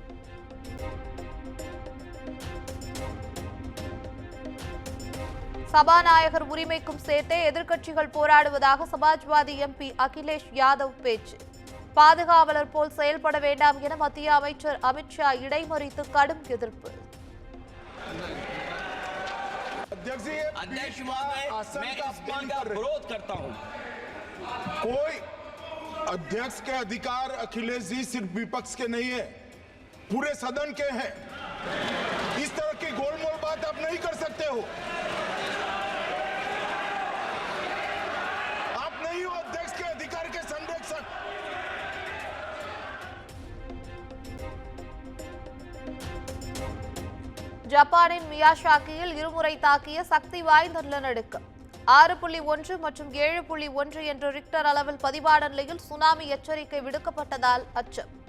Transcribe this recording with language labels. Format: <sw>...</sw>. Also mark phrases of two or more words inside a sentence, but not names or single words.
<ta>சபாநாயகர் உரிமைக்கும் சேர்த்தே எதிர்க்கட்சிகள் போராடுவதாக சமாஜ்வாதி எம்பி அகிலேஷ் யாதவ் பேச்சு. பாதுகாவலர் போல் செயல்பட வேண்டாம் என மத்திய அமைச்சர் அமித்ஷா இடைமறித்து கடும் எதிர்ப்பு.</ta> <hi>अध्यक्ष जी, अध्यक्ष महोदय, मैं इस बिल का विरोध करता हूं। कोई अध्यक्ष के अधिकार अखिलेश जी सिर्फ विपक्ष के नहीं है, पूरे सदन के हैं। इस तरह की गोलमोल बात आप नहीं कर सकते हो। आप नहीं हो अध्यक्ष के अधिकार के संरक्षक।</hi> <ta>ஜப்பானின் மியாஷாக்கியில் இருமுறை தாக்கிய சக்தி வாய்ந்த நிலநடுக்கம் 6.1 மற்றும் 7.1 என்ற ரிக்டர் அளவில் பதிவான நிலையில் சுனாமி எச்சரிக்கை விடுக்கப்பட்டதால் அச்சம்.</ta>